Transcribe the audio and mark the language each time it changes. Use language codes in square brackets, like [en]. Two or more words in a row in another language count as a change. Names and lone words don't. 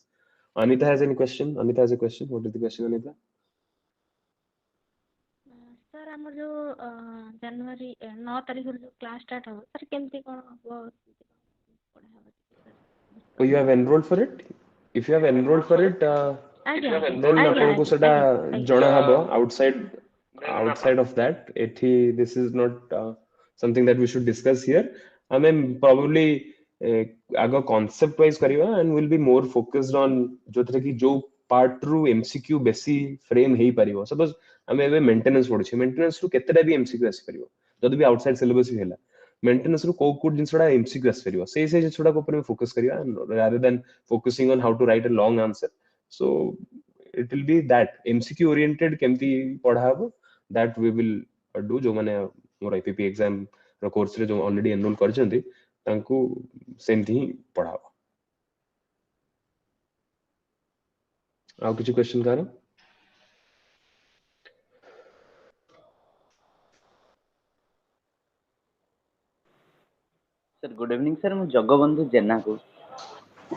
[en] Anita has any question? Anita has a question. What is the question, Anita? [or] ସାର୍ ଆମର ଯୋଉ ଜାନୁଆରୀ 9 ତାରିଖରୁ ଯୋଉ କ୍ଲାସ ଷ୍ଟାର୍ଟ ହବ ସାର୍ କେମିତି କଣ ହବ ପଢା ହବ [en] Oh, you have enrolled for it? If you have enrolled for it, [or] ଆଜ୍ଞା [en] then [or] ଆଜ୍ଞା ଆପଣଙ୍କୁ ସେଟା ଆଜ୍ଞା ଜଣା ହବ [en] outside of that. ଏଠି this is not something that we should discuss here. [or] ଆମେ probably ଆଗ [en] concept wise [or] କରିବା [en] and will be more focused on [or] ଯୋଉଥିରେ କି ଯୋଉ part ରୁ MCQ ବେଶୀ frame ହେଇପାରିବ. Suppose ଆମେ ଏବେ maintenance ପଢୁଛେ, maintenance ରୁ କେତେଟା ବି MCQ ଆସିପାରିବ ଯଦି ବି outside syllabus ବି ହେଲା। maintenance ରୁ କୋଉ ଜିନିଷଟା MCQ ଆସିପାରିବ ସେଇ ଜିନିଷଟାକୁ ଉପରେ ଫୋକସ୍ କରିବା [en] rather than focusing on how to write a long answer. So it will be that MCQ oriented [or] କେମିତି ପଢା ହବ [en] that we will do। [or] ଯୋଉମାନେ ମୋର IPP exam ର କୋର୍ସ ରେ ଯୋଉ [en] already enroll [or] କରିଛନ୍ତି ତାଙ୍କୁ ସେମିତି ହିଁ ପଢା ହବ। ଆଉ କିଛି କ୍वेଶ୍ଚନ କାହାର? ସାର୍ [en] good evening [or] ସାର୍, ମୁଁ ଜଗବନ୍ଧୁ ଜେନା କହୁଛି।